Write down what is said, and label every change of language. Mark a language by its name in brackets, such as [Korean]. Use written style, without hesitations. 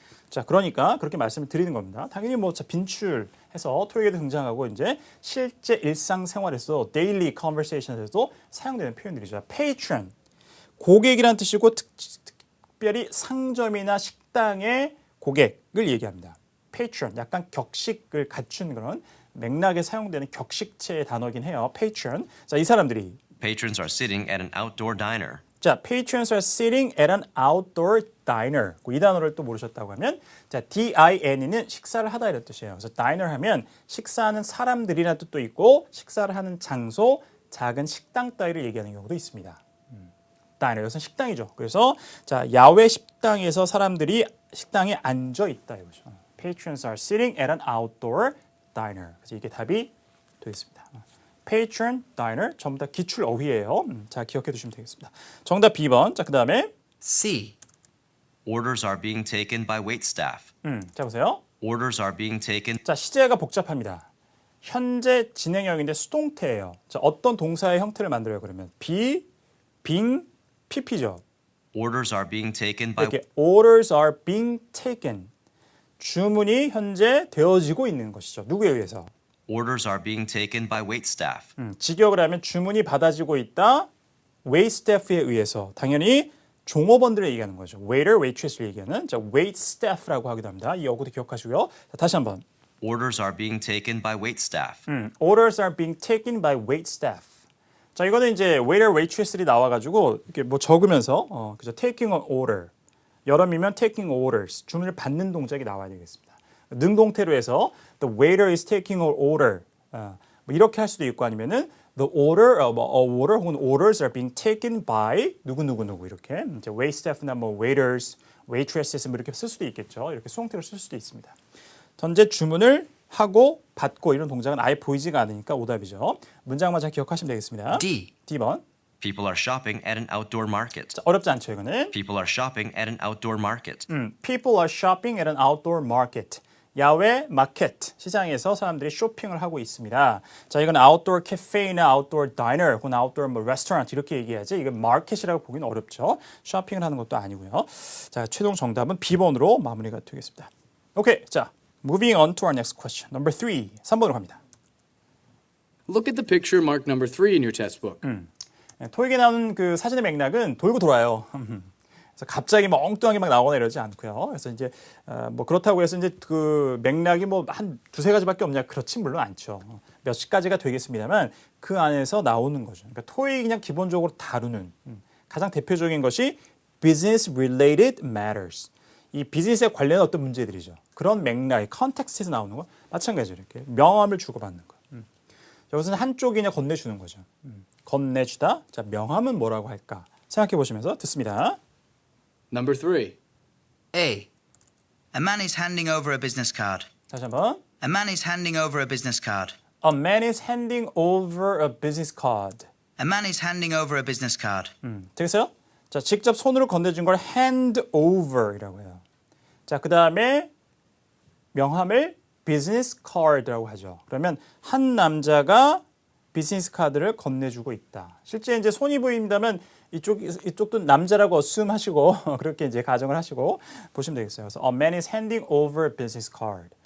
[Korean] 자, 그러니까 그렇게 말씀을 드리는 겁니다. 당연히 뭐 빈출해서 토익에도 등장하고 이제 실제 일상생활에서 데일리 컨버세이션에서도 사용되는 표현들이죠. patron 고객이란 뜻이고 특별히 상점이나 식당의 고객을 얘기합니다. patron 약간 격식을 갖춘 그런 맥락에 사용되는 격식체의 단어긴 해요. patron. 자, 이 사람들이 [English] Patrons are sitting at an outdoor diner. 자, patrons are sitting at an outdoor diner. [Korean] 이 단어를 또 모르셨다고 하면 자, D-I-N은 식사를 하다 이런 뜻이에요. 그래서 diner 하면 식사하는 사람들이라는 뜻도 있고 식사를 하는 장소, 작은 식당 따위를 얘기하는 경우도 있습니다. diner, 이것은 식당이죠. 그래서 자, 야외 식당에서 사람들이 식당에 앉아 있다 이거죠. [English] Patrons are sitting at an outdoor diner. [Korean] 그래서 이게 답이 되겠습니다. Patron, diner 전부 다 기출 어휘예요. 자, 기억해 두시면 되겠습니다. 정답 B번. 자, 그다음에 [English] C. Orders are being taken by waitstaff. [Korean] 자, 보세요. [English] Orders are being taken. [Korean] 자, 시제가 복잡합니다. 현재 진행형인데 수동태예요. 자, 어떤 동사의 형태를 만들어요, 그러면? be, being, pp죠. [English] Orders are being taken by. 이렇게 orders are being taken. [Korean] 주문이 현재 되어지고 있는 것이죠. 누구에 의해서? [English] Orders are being taken by waitstaff. [Korean] 직역을 하면 주문이 받아지고 있다. waitstaff에 의해서. 당연히 종업원들을 얘기하는 거죠. waiter, waitress를 얘기하는 자, waitstaff라고 하기도 합니다. 이 어구도 기억하시고요. 자, 다시 한번. [English] Orders are being taken by waitstaff. Orders are being taken by waitstaff. [Korean] 자, 이거는 이제 waiter, waitress들이 나와가지고 이렇게 뭐 적으면서 그죠? [English] taking an order. 여름이면 taking orders. [Korean] 주문을 받는 동작이 나와야 되겠습니다. 능동태로 해서 [English] the waiter is taking an order. [Korean] 뭐 이렇게 할 수도 있고 아니면은 the order, a order 혹은 [English] orders are being taken by [Korean] 누구 이렇게 이제 waitstaff나 뭐 waiters, waitresses 뭐 이렇게 쓸 수도 있겠죠. 이렇게 수동태로 쓸 수도 있습니다. 현재 주문을 하고 받고 이런 동작은 아예 보이지가 않으니까 오답이죠. 문장만 잘 기억하시면 되겠습니다. [English] D. [Korean] D번. [English] People are shopping at an outdoor market. [Korean] 자, 어렵지 않죠, 이거는. [English] People are shopping at an outdoor market. People are shopping at an outdoor market. [Korean] 야외 마켓, 시장에서 사람들이 쇼핑을 하고 있습니다. 자, 이건 outdoor cafe나 outdoor diner 혹은 outdoor 뭐 restaurant 이렇게 얘기해야지 이건 마켓이라고 보기는 어렵죠. 쇼핑을 하는 것도 아니고요. 자, 최종 정답은 B번으로 마무리가 되겠습니다. 오케이, 자, [English] moving on to our next question. [Korean] Number 3, 3번으로 갑니다. [English] Look at the picture marked number 3 in your test book. [Korean] 토익에 나오는 그 사진의 맥락은 돌고 돌아요. 그래서 갑자기 막 엉뚱하게 막 나오거나 이러지 않고요. 그래서 이제 뭐 그렇다고 해서 이제 그 맥락이 뭐 한 두세 가지밖에 없냐? 그렇지 물론 않죠. 몇십 가지가 되겠습니다만 그 안에서 나오는 거죠. 그러니까 토익이 그냥 기본적으로 다루는 가장 대표적인 것이 [English] business related matters. [Korean] 이 비즈니스에 관련한 어떤 문제들이죠. 그런 맥락이 컨텍스트에서 나오는 거 마찬가지로 이렇게 명함을 주고받는 거. 여기서는 한쪽이냐 건네주는 거죠. 건네주다. 자, 명함은 뭐라고 할까? 생각해 보시면서 듣습니다. [English] Number 3. A. A man is handing over a business card. [Korean] 다시 한번. [English] A man is handing over a business card. A man is handing over a business card. A man is handing over a business card. [Korean] 되겠어요? 자, 직접 손으로 건네준 걸 hand over이라고 해요. 자, 그 다음에 명함을 business card라고 하죠. 그러면 한 남자가 비즈니스 카드를 건네주고 있다. 실제 이제 손이 보인다면 이쪽도 남자라고 assume하시고 그렇게 이제 가정을 하시고 보시면 되겠어요. 그래서 [English] a man is handing over a business card.